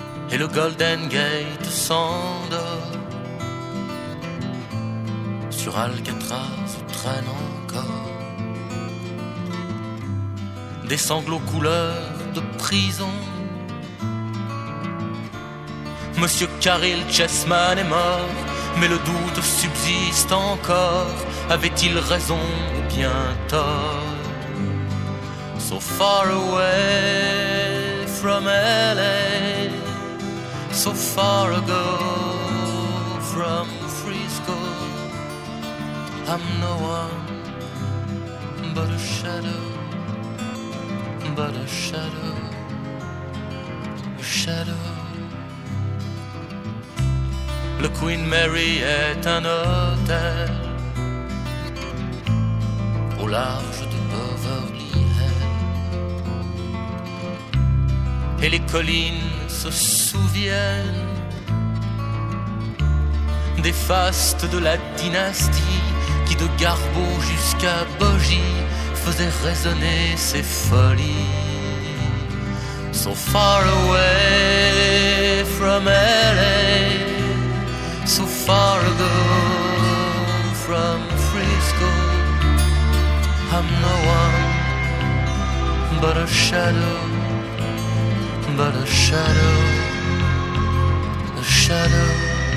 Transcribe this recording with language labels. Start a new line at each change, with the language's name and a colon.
French: Et le Golden Gate s'endort sur Alcatraz, traîne encore des sanglots couleur de prison. Monsieur Caryl Chessman est mort, mais le doute subsiste encore. Avait-il raison ou bien tort?
English: So far away from LA, so far ago from Frisco, I'm no one but a shadow, but a shadow, a shadow.
French: Le Queen Mary est un hôtel au large de Beverly Hills, et les collines se souviennent des fastes de la dynastie qui, de Garbo jusqu'à Bogie, faisait résonner ses folies.
English: So far away from LA, so far ago from Frisco, I'm no one but a shadow, but a shadow, a shadow.